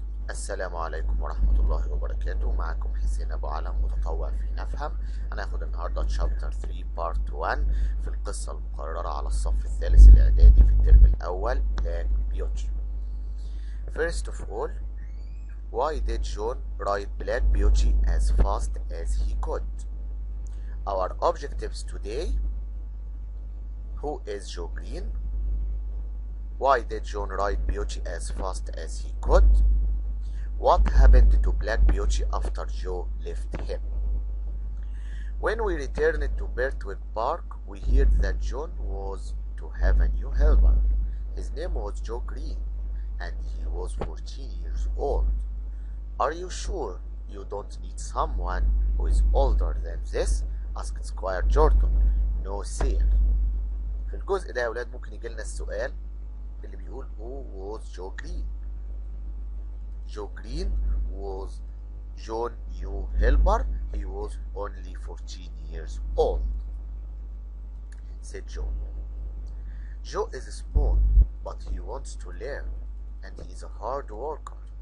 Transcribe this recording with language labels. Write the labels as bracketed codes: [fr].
[ar] السلام عليكم ورحمة الله وبركاته. معكم حسين أبو علم، متطوع في نفهم. هناخد النهاردة شابتر 3 بارت 1 في القصة المقررة على الصف الثالث الإعدادي في الترم الأول Black Beauty. [en] First of all, why did John write Black Beauty as fast as he could? Our objectives today: who is Joe Green? Why did John write Beauty as fast as he could? What happened to Black Beauty after Joe left him? When we returned to Birtwick Park, we heard that John was to have a new helper. His name was Joe Green, and he was 14 years old. Are you sure you don't need someone who is older than this? asked Squire Jordan. No, sir. [ar] في الجزء ده يا ولاد ممكن يجي لنا السؤال اللي بيقول [en] who was Joe Green? Joe Green was John's new helper. He was only 14 years old, said Joe. Joe is small, but he wants to learn, and he is a hard worker.